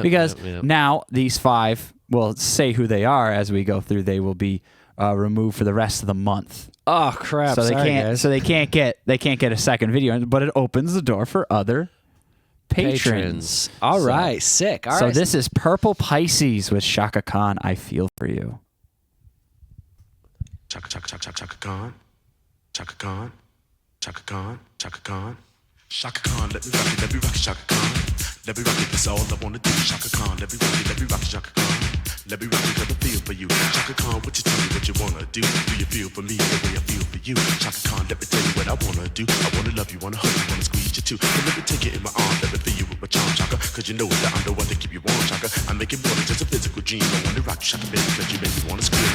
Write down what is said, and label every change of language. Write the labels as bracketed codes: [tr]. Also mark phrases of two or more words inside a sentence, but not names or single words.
[en] Because now these 5, we'll say who they are as we go through. They will be removed for the rest of the month. Oh crap! So they can't get a second video, but it opens the door for other patrons. All right, sick. All right. This is Purple Pisces with Chaka Khan. I feel for you. Chaka Khan, Chaka Khan, Chaka Khan, Chaka Khan, Chaka Khan, let me rock it, Chaka Khan, let me rock it, that's all I wanna do, Chaka Khan, let me rock it, Chaka Khan, let me rock it, cause I feel for you, Chaka Khan, what you tell me what you wanna do you feel for me the way I feel for you, Chaka Khan, let me tell you what I wanna do, I wanna love you, wanna hug you, wanna squeeze you too, and let me take it in my arms, let me feel you with my charm, Chaka, cause you know that I'm the one to keep you warm, Chaka, I make it more than just a physical dream, I wanna rock you, Chaka, baby, cause you make me wanna scream.